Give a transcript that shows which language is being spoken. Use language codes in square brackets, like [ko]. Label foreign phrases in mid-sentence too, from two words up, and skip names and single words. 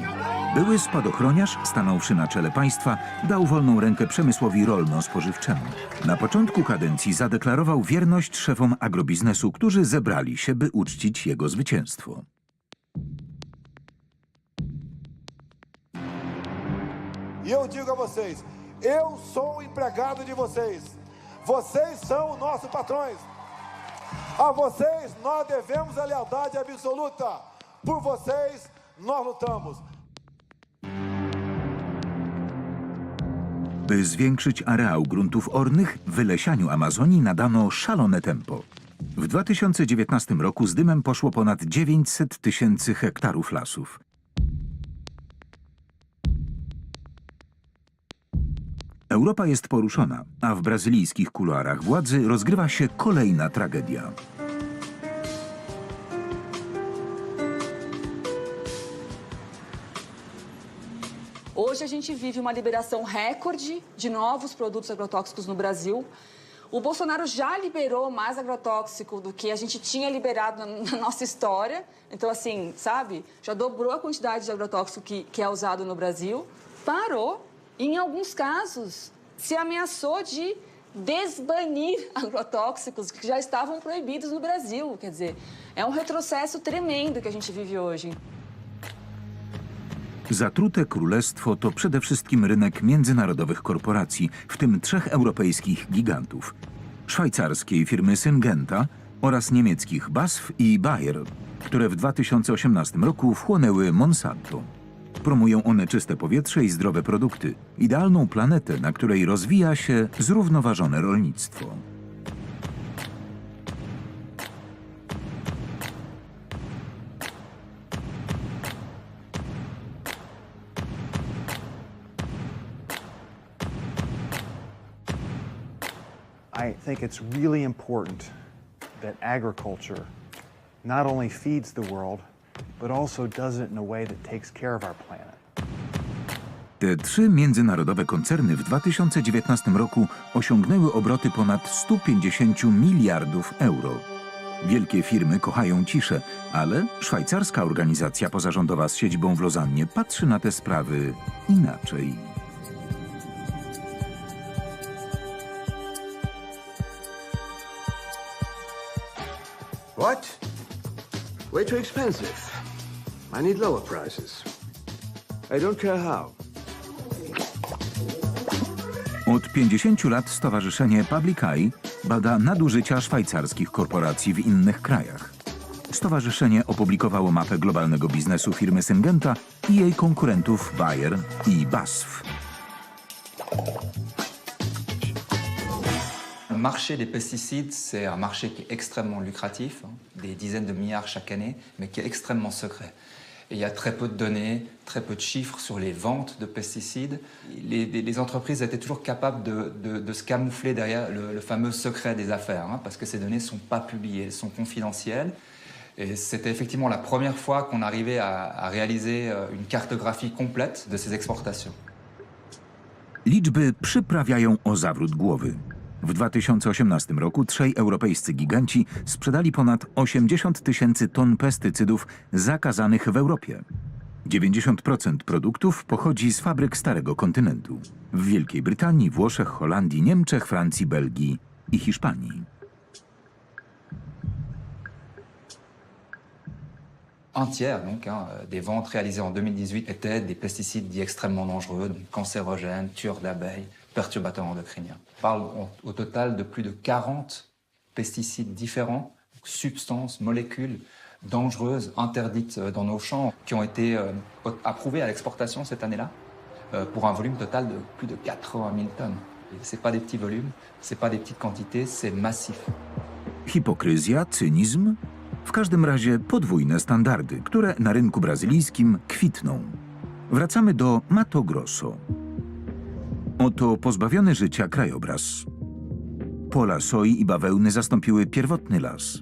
[pl] Były spadochroniarz, stanąwszy na czele państwa, dał wolną rękę przemysłowi rolno-spożywczemu. Na początku kadencji zadeklarował wierność szefom agrobiznesu, którzy zebrali się, by uczcić jego zwycięstwo. [pt] E eu digo a vocês, eu sou o empregado de vocês. Vocês são os nossos patrões. A vocês nós devemos a lealdade absoluta. Por vocês nós lutamos. [pl] By zwiększyć areał gruntów ornych, wylesianiu Amazonii nadano szalone tempo. W 2019 roku z dymem poszło ponad 900 000 hektarów lasów. Europa jest poruszona, a w brazylijskich kuluarach władzy rozgrywa się kolejna tragedia. [pt] Hoje a gente vive uma liberação recorde de novos produtos agrotóxicos no Brasil. O Bolsonaro já liberou mais agrotóxico do que a gente tinha liberado na nossa história. Então, assim, sabe, já dobrou a quantidade de agrotóxico que é usado no Brasil. Parou. E, em alguns casos, se ameaçou de desbanir agrotóxicos que já estavam proibidos no Brasil. Quer dizer, é um retrocesso tremendo que a gente vive hoje. [pl] Zatrute królestwo to przede wszystkim rynek międzynarodowych korporacji, w tym 3 europejskich gigantów. szwajcarskiej firmy Syngenta oraz niemieckich BASF i Bayer, które w 2018 roku wchłonęły Monsanto. Promują one czyste powietrze i zdrowe produkty, idealną planetę, na której rozwija się zrównoważone rolnictwo. [en] I think it's really important that agriculture not only feeds the world, but also does it in a way that takes care of our planet. [pl] Te trzy międzynarodowe koncerny w 2019 roku osiągnęły obroty ponad 150 miliardów euro. Wielkie firmy kochają ciszę, ale szwajcarska organizacja pozarządowa z siedzibą w Lozannie patrzy na te sprawy inaczej. [en] What? Way too expensive. I need lower prices. I don't care how. [pl] Od 50 lat Stowarzyszenie Public Eye bada nadużycia szwajcarskich korporacji w innych krajach. Stowarzyszenie opublikowało mapę globalnego biznesu firmy Syngenta i jej konkurentów Bayer i BASF. [fr] Le marché des pesticides, c'est un marché qui est extrêmement lucratif, des dizaines de milliards chaque année, mais qui est extrêmement secret. Et il y a très peu de données, très peu de chiffres sur les ventes de pesticides. Les entreprises étaient toujours capables de se camoufler derrière le fameux secret des affaires, parce que ces données ne sont pas publiées, elles sont confidentielles. Et c'était effectivement la première fois qu'on arrivait à réaliser une cartographie complète de ces exportations. [pl] Liczby przyprawiają o zawrót głowy. W 2018 roku trzej europejscy giganci sprzedali ponad 80 000 ton pestycydów zakazanych w Europie. 90% produktów pochodzi z fabryk Starego Kontynentu. W Wielkiej Brytanii, Włoszech, Holandii, Niemczech, Francji, Belgii i Hiszpanii. [fr] Un tiers donc, des ventes réalisées en 2018 étaient des pesticides dits extrêmement dangereux, donc cancérogènes, tueurs d'abeilles, perturbateurs endocriniens. On parle au total de plus de 40 pesticides différents, substances, molécules dangereuses, interdites dans nos champs, qui ont été approuvées à l'exportation cette année-là, pour un volume total de plus de 80 000 tonnes. Ce n'est pas des petits volumes, ce n'est pas des petites quantités, c'est massif. [pl] Hipokryzja, cynizm? W każdym razie podwójne standardy, które na rynku brazylijskim kwitną. Wracamy do Mato Grosso. Oto pozbawiony życia krajobraz. Pola soi i bawełny zastąpiły pierwotny las.